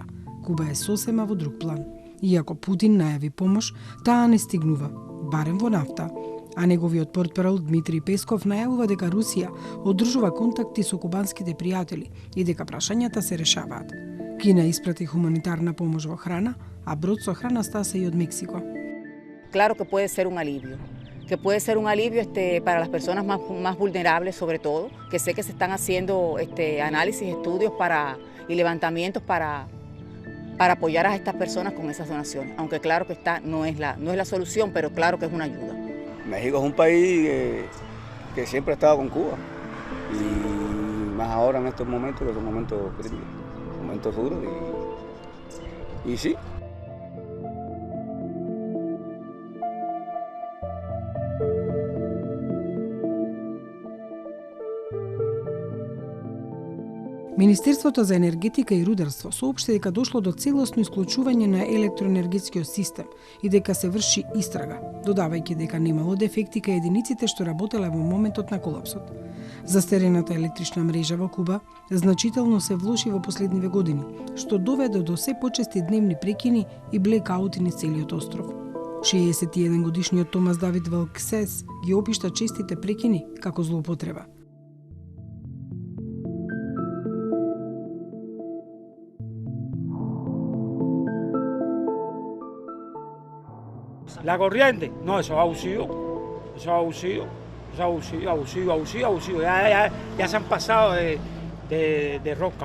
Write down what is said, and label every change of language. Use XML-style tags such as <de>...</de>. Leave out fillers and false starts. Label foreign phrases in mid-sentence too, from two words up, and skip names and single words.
<mk>Куба е сосема во друг план. Иако Путин најави помош, таа не стигнува, барем во нафта. А неговиот портпарол Дмитрий Песков најавува дека Русија одржува контакти со кубанските пријатели и дека прашањата се решаваат. Кина испрати хуманитарна помош во храна, а брод со храна стаса и од Мексико.</mk> <es>Claro que puede ser un alivio, para las personas más vulnerables sobre todo, que sé que se están haciendo análisis, estudios y levantamientos para apoyar a estas personas con esas donaciones, aunque claro que no es la solución, pero claro que es una ayuda. México es un país que siempre ha estado con Cuba y más ahora en estos momentos que son momentos críticos, momentos duros y sí.</es> <mk>Министерството за енергетика и рударство соопшти дека дошло до целосно исклучување на електроенергетскиот систем и дека се врши истрага, додавајќи дека немало дефекти кај единиците што работеле во моментот на колапсот. Застарената електрична мрежа во Куба значително се влоши во последниве години, што доведе до се почести дневни прекини и блекаути низ целиот остров. 61 годишниот Томас Давид Велксес ги опишта честите прекини како злоупотреба.</mk> <es>La corriente, no, eso es abusivo. Ya se han pasado de rosca.</es>